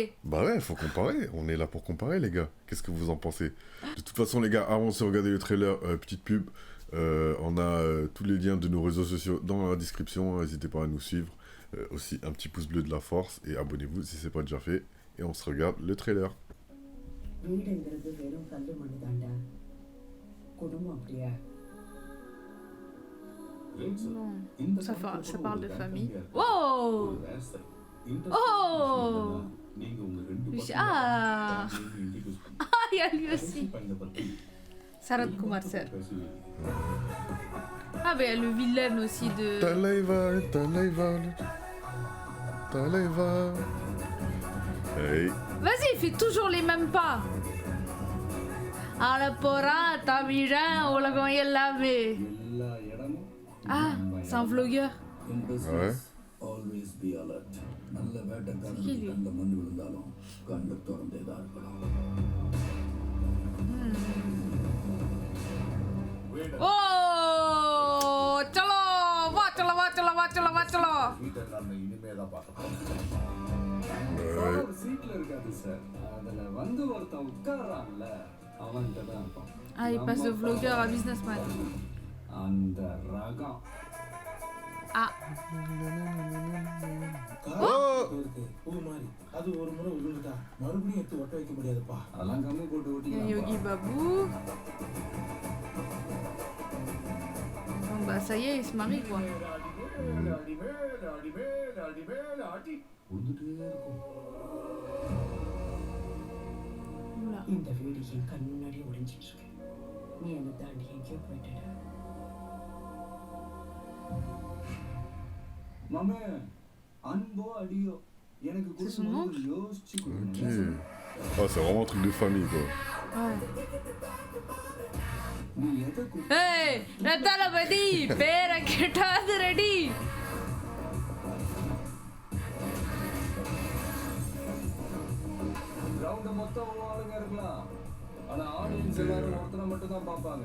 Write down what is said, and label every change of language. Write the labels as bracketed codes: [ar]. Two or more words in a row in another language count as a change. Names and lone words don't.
[fr] Bah ouais, faut comparer. On est là pour comparer, les gars. Qu'est-ce que vous en pensez? De toute façon, les gars, avant de regarder le trailer, petite pub. On a tous les liens de nos réseaux sociaux dans la description. N'hésitez pas à nous suivre. Aussi, un petit pouce bleu de la force. Et abonnez-vous si c'est pas déjà fait. Et on se regarde le trailer. [ta] வீடுங்கிறது வெறும் கல்லு மண்ணு தாண்டா குடும்பம் அப்படியா [fr] Non, ça parle de famille. Oh. Oh. Ah. Ah, il y a lui aussi. Sarath Kumar sir. Ah, ben il y a le vilain aussi de... Talaiva. Hey. Vas-y, fais toujours les mêmes pas. [ta] ஆளப்போறான், தமிழன், உலகம் எல்லாமே. [fr] Ah, c'est un vlogueur. Ouais. [en] Always be alert. [ta] நல்ல வேட்டைக்காரன் [fr] qui, lui? [ta] கண்ட மண் விழுந்தாலும் கண்ணு திறந்தே தான் இருக்கணும். Oh, chalo, va chalo. வீட்டைக்காரனை இனிமே தான் பார்க்க போறேன். ஒரு சீட்ல இருக்காது சார். அதுல வந்து ஒருத்தன் உட்கார்றான்ல அவன்கிட்ட தான் இருக்கும். [fr] Ah, il passe de vlogueur à businessman. [ta] அந்த ரகம். Ah. இருக்கு பூ மாதிரி அது ஒரு முறை உதிர்ந்துட்டா மறுபடியும் எடுத்து ஒட்ட வைக்க முடியாதுப்பா. அதெல்லாம் கம்மு போட்டு [fr] Il y a [ta] ஓட்டிக்கலாம்ப்பா. [fr] Yogi Babou. Bon bah ça y est, il se marie quoi. [ta] உழுந்துட்டே இருக்கும். [fr] Oula. [ta] இந்த வீடு என் கண் முன்னாடி ஒளிஞ்சிட்டு இருக்கு நீ என்னை தாண்டி எங்கேயோ போயிட்டட மாமே அன்போ அடியோ எனக்கு [fr] C'est son [ta] கொடுக்கும்போது யோசிச்சு [fr] Ok. [ta] கொடுங்க. [fr] Ah, c'est vraiment un truc de famille, quoi. Ouais. [ta] நீ எதை Hey, Natala Badi, pera ketadu ready. கிரவுண்ட் மொத்தம் ஆளுங்க இருக்கலாம். ஆனா ஆடியன்ஸ் எல்லாரும் ஒருத்தனை மட்டும் தான் பார்ப்பாங்க.